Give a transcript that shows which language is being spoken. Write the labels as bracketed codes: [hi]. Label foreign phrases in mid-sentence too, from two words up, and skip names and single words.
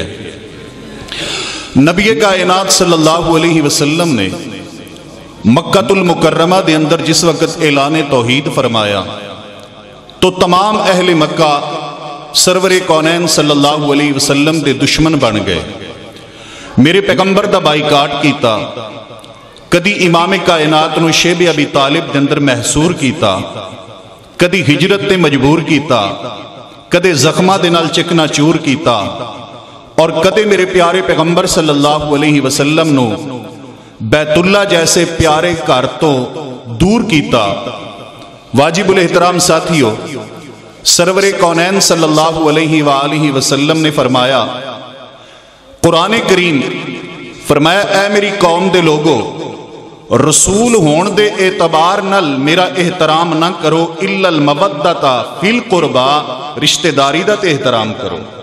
[pa] نبی کائنات [ar] صلی اللہ علیہ وسلم [pa] نے مکہ المکرمہ دے اندر جس وقت اعلان توحید فرمایا تو تمام اہل مکہ سرور کونین [ar] صلی اللہ علیہ وسلم [pa] دے دشمن بن گئے، میرے پیغمبر دا بائیکاٹ کیتا، کدی امام کائنات نو شیب ابی طالب دے اندر محصور کیتا، کدی ہجرت تے مجبور کیتا، کدے زخمہ دے نال چکنا چور کیتا، اور کدے میرے پیارے پیغمبر [ar] صلی اللہ علیہ وسلم [pa] نو بیت اللہ جیسے پیارے گھر تو دور کیتا۔ واجب الاحترام ساتھیو، سرور کونین [ar] صلی اللہ علیہ وآلہ وسلم [pa] نے فرمایا، قرآن کریم فرمایا، اے میری قوم دے لوگو، رسول ہون دے اعتبار نل میرا احترام نہ کرو [ar] الا المودۃ فی القربا، [pa] رشتہ داری دا تے احترام کرو۔